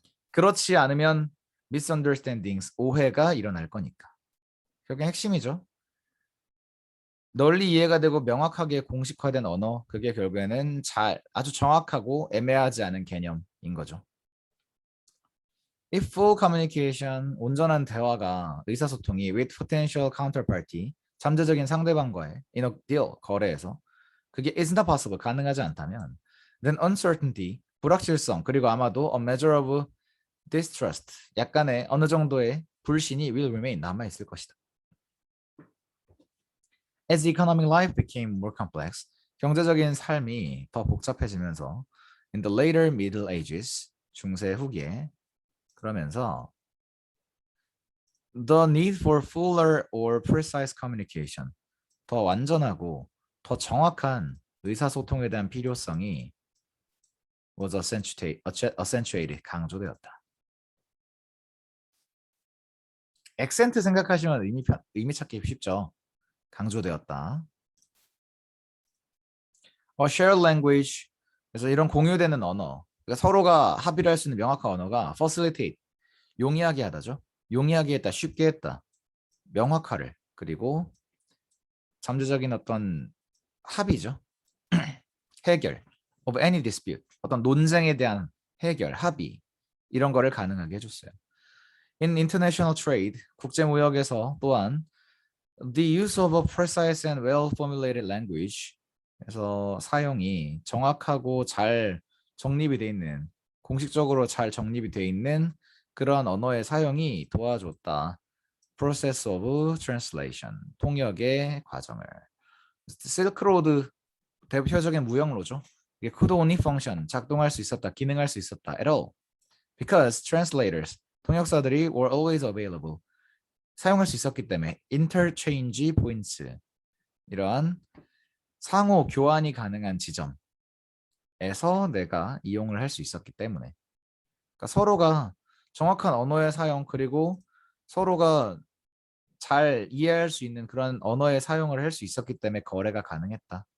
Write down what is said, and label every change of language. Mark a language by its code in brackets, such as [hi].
[ko] 그렇지 않으면 misunderstandings 오해가 일어날 거니까. 결국엔 핵심이죠. 널리 이해가 되고 명확하게 공식화된 언어 그게 결국에는 아주 정확하고 애매하지 않은 개념인 거죠. [en] If full communication, [ko] 온전한 대화가 의사소통이 [en] with potential counterparty, [ko] 잠재적인 상대방과의 [en] in a deal, [ko] 거래에서 그게 [en] is not possible, 가능하지 않다면 then uncertainty, [ko] 불확실성, 그리고 아마도 [en] a measure of distrust, [ko] 약간의 어느 정도의 불신이 [en] will remain, [ko] 남아있을 것이다. [en] As economic life became more complex, [ko] 경제적인 삶이 더 복잡해지면서 [en] in the later Middle Ages, [ko] 중세 후기에 그러면서 [en] the need for fuller or precise communication, [ko] 더 완전하고 더 정확한 의사소통에 대한 필요성이 [en] was accentuated, [ko] 강조되었다. 액센트 생각하시면 의미 찾기 쉽죠. 강조되었다. [en] shared language, [ko] 그래서 이런 공유되는 언어, 그러니까 서로가 합의를 할 수 있는 명확한 언어가 [en] facilitate, [ko] 용이하게 하다죠. 용이하게 했다, 쉽게 했다, 명확화를, 그리고 잠재적인 어떤 합의죠. 해결 [en] of any dispute, [ko] 어떤 논쟁에 대한 해결, 합의 이런 거를 가능하게 해줬어요. [en] In international trade, [ko] 국제무역에서 또한 [en] the use of a precise and well-formulated language, [ko] 그래서 사용이 정확하고 잘 정립이 돼 있는, 공식적으로 잘 정립이 돼 있는 그런 언어의 사용이 도와줬다. [en] Process of translation, [ko] 통역의 과정을. 실크로드 대표적인 무역로죠. 이게 [en] could only function, [ko] 작동할 수 있었다, 기능할 수 있었다 [en] at all. Because translators, [ko] 통역사들이 [en] were always available, [ko] 사용할 수 있었기 때문에 [en] interchange points, [ko] 이러한 상호 교환이 가능한 지점에서 내가 이용을 할 수 있었기 때문에 그러니까 서로가 정확한 언어의 사용 그리고 서로가 잘 이해할 수 있는 그런 언어의 사용을 할 수 있었기 때문에 거래가 가능했다.